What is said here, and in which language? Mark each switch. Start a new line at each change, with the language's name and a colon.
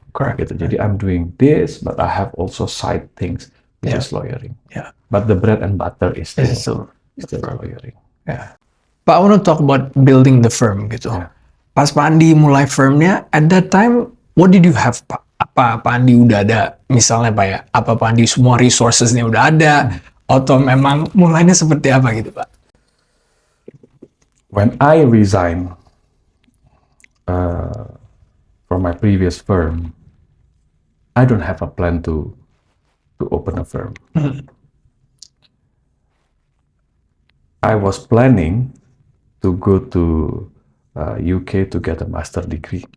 English: Correct.
Indonesian: Gitu.
English: Jadi I'm doing this, but I have also side things, which is lawyering. But the bread and butter is still lawyering. Pak, I want to talk about building the firm gitu. Pas Pak Andi mulai firmnya, at that time, what did you have, Pak?
Indonesian: Apa Pak Andi udah ada, misalnya Pak ya, apa Pak Andi semua resourcesnya udah ada, atau memang mulainya seperti apa gitu Pak?
English: When I resigned from my previous firm, I don't have a plan to open a firm. I was planning to go to UK to get a master degree.